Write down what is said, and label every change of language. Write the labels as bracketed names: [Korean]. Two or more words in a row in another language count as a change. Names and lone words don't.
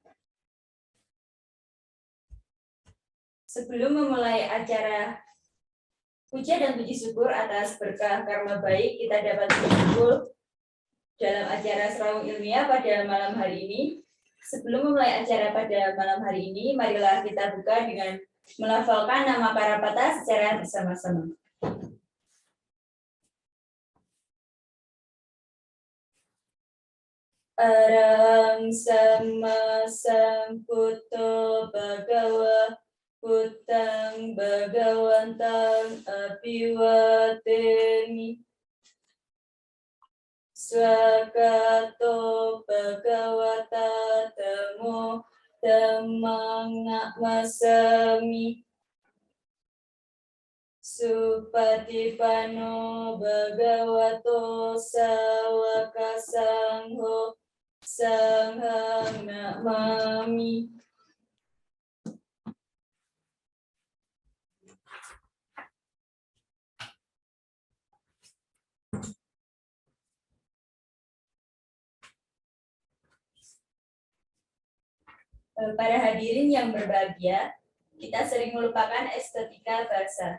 [Indonesian] Sebelum memulai acara puja dan puji syukur atas berkah karma baik kita dapat berkumpul dalam acara Serawung Ilmiah pada malam hari ini. Sebelum memulai acara pada malam hari ini, marilah kita buka dengan melafalkan nama para patah secara bersama-sama. [Pali] Arahang sama sambuddho bhagawa Buddhang bhagawantang abhiwademi. Swagato bhagavata dhammo dhammang namasami. Supatipanno bhagavato sawaka sangho sanghang namami. [Indonesian] Para hadirin yang berbahagia, kita sering melupakan estetika bahasa.